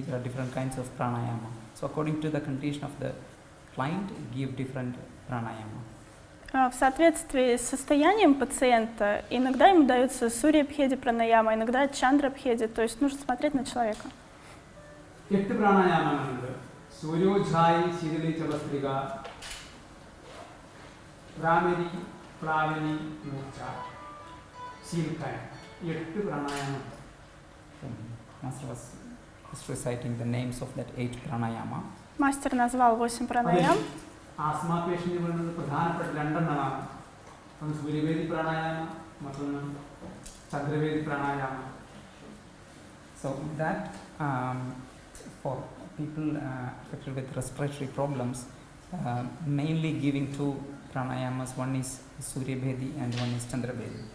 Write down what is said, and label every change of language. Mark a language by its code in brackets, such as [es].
[en] There are different kinds of pranayama. So according to the condition of the client, give different pranayama. [ru] В соответствии с состоянием пациента иногда ему дается сурья-бхеди пранаяма, иногда чандра-бхеди, то есть нужно смотреть на человека. [ml] 8 പ്രാണായാമങ്ങളുണ്ട്. സൂര്യോജ്ജായി ശീതളി ചവസ്ത്രിക, Bhramari, പ്ലാവിനി, മൂർച്ച, ശീൽക്കായ. 8 പ്രാണായാമം. [en] Master was just reciting the names of that 8 pranayama. [ru] Мастер назвал 8 пранаям. [ml] Asthma patient വേണ്ടത് പ്രധാനപ്പെട്ട 2 എണ്ണമാണ്. ഒന്ന് സൂര്യവേദി പ്രാണായാമം, മറ്റൊന്ന് ചന്ദ്രവേദി പ്രാണായാമം. [en] So that for people affected with respiratory problems, mainly giving 2 pranayamas. One is Surya Bhedi and one is Chandra Bhedi.